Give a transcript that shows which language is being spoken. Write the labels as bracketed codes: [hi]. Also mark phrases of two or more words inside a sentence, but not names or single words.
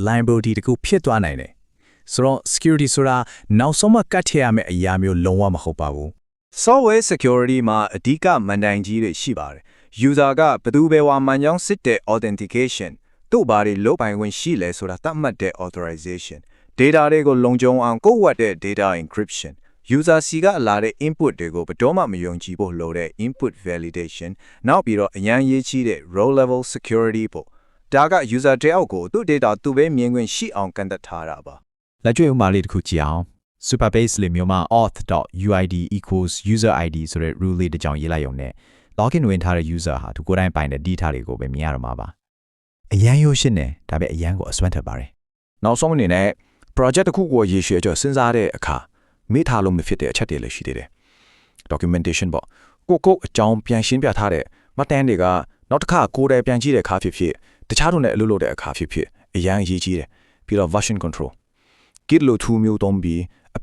[my] liability တခုဖြစ်သွားနိုင်တယ်ဆိုတော့ security ဆိုတာနောက်ဆုံးမှကတ်ထည့်ရမယ့်အရာမျိုးလုံးဝမဟုတ်ပါဘူး [en] software security [my] မှာအဓိကမန်တိုင်ကြီးတွေရှိပါတယ် user ကဘယ် သူပဲဝါမှန်ကြောင်းစစ်တဲ့ authentication တို့ဘာတွေလုပ်ပိုင်ခွင့်ရှိလဲဆိုတာသတ်မှတ်တဲ့ authorization data တွေကိုလုံခြုံအောင်ကိုယ်ဝတ် တဲ့ [en] data encryption [my] user စီကလာတဲ့ input တွေကိုဘယ်တော့မှမယုံကြည်ဖို့လိုတဲ့ [en] input validation [my] နောက်ပြီးတော့အရန်ရေးချတဲ့ [en] row level security [my] ပေါ့ဒါက user တယောက်ကိုသူ့ data သူပဲမြင်ခွင့်ရှိအောင်ကန့်သတ်ထားတာပါလက်တွေ့ဥပမာလေးတစ်ခုကြည့်အောင် Superbase လေးမျိုးမှာ [en] auth.uid equals user id [my] ဆိုတဲ့ rule လေးတစ်ကြောင်းရေးလိုက်ရုံနဲ့ login ဝင်ထားတဲ့ user ဟာသူကိုယ်တိုင်ပိုင်တဲ့ data တွေကိုပဲမြင်ရတော့မှာပါအရန်ရိုးရှင်းတယ်ဒါပေမဲ့အရန်ကိုအစွမ်းထက်ပါတယ်နောက်ဆုံးအနေနဲ့ project တစ်ခုကိုရေရှည်ကြောစဉ်းစားတဲ့အခါမိထားလို့မဖြစ်တဲ့အချက်တွေလည်းရှိသေးတယ် documentation ပေါ့ကိုအကြောင်းပြန်ရှင်းပြထားတဲ့မှတ်တမ်းတွေကနောက်တစ်ခါကိုယ်တိုင်ပြန်ကြည့်တဲ့အခါဖြစ်ဖြစ်တခြားတို့နဲ့အလုပ်လုပ်တဲ့အခါဖြစ်ဖြစ်အရန်အရေးကြီးတယ်ပြီးတော့ [en] version control git [my] လို့2မျိုးသုံးပြီးအ